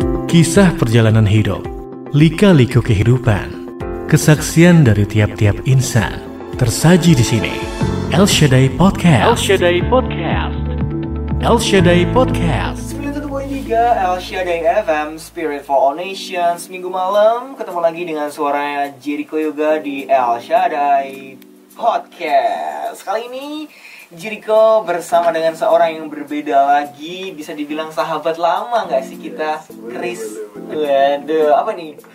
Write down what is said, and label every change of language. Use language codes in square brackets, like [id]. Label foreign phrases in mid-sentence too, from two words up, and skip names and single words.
[id] Kisah perjalanan hidup, lika-liku kehidupan, kesaksian dari tiap-tiap insan tersaji di sini. El Shaddai Podcast. El Shaddai Podcast. El Shaddai Podcast. 91.3 El Shaddai FM, [en] Spirit for All Nations. [id] Minggu malam ketemu lagi dengan suaranya Jericho Yoga di El Shaddai Podcast. Kali ini Jericho bersama dengan seorang yang berbeda lagi. Bisa dibilang sahabat lama gak sih kita? Chris. Waduh, apa nih?